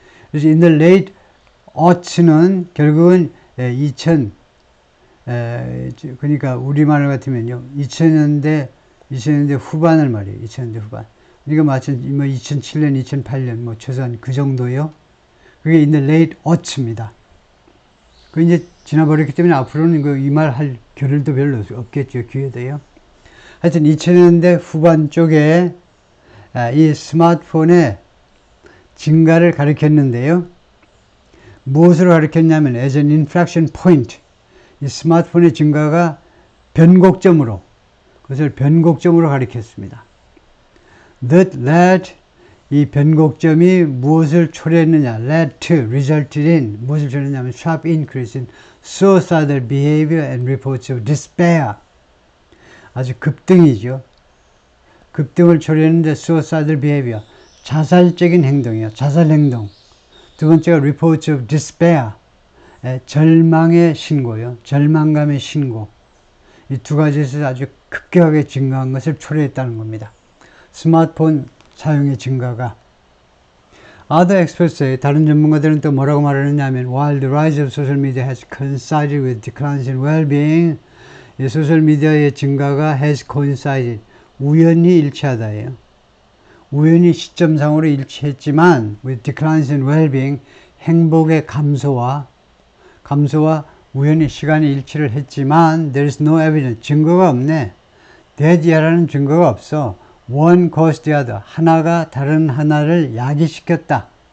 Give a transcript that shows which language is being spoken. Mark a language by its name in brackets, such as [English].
[Korean] 그래서 [English] in the late aughts [Korean] 는 결국은 2000 그러니까 우리말 같으면요 2000년대 후반을 말이에요. 2000년대 후반. 그러니까 마치 2007년, 2008년 뭐 최소한 그 정도요. 그게 [English] in the late aughts입니다. [Korean] 그 이제 지나버렸기 때문에 앞으로는 이 말 할 겨를도 별로 없겠죠. 기회도요. 하여튼 2000년대 후반 쪽에 이 스마트폰의 증가를 가리켰는데요. 무엇으로 가리켰냐면 [English] as an inflection point. [Korean] 이 스마트폰의 증가가 변곡점으로 그것을 변곡점으로 가리켰습니다. [English] That led [Korean] 이 변곡점이 무엇을 초래했느냐? [English] led to, resulted in [Korean] 무엇을 초래했냐면 [English] sharp increase in suicidal behavior and reports of despair. [Korean] 아주 급등이죠. 급등을 초래했는데 [English] suicidal behavior, [Korean] 자살적인 행동이에요. 자살 행동. 두 번째가 [English] reports of despair, [Korean] 절망의 신고요. 절망감의 신고. 이 두 가지에서 아주 급격하게 증가한 것을 초래했다는 겁니다. 스마트폰 사용의 증가가. [English] Other experts say, [Korean] 다른 전문가들은 또 뭐라고 말하느냐면 [English] while the rise of social media has coincided with declines in well-being, [Korean] 이 소셜미디어의 증가가 [English] has coincided, [Korean] 우연히 일치하다예요. 우연히 시점상으로 일치했지만 [English] with declines in well-being, [Korean] 행복의 감소와 우연히 시간이 일치를 했지만 [English] there is no evidence, [Korean] 증거가 없네. 대지하라는 증거가 없어. [English] One caused the other, [Korean] 하나가 다른 하나를 야기시켰다.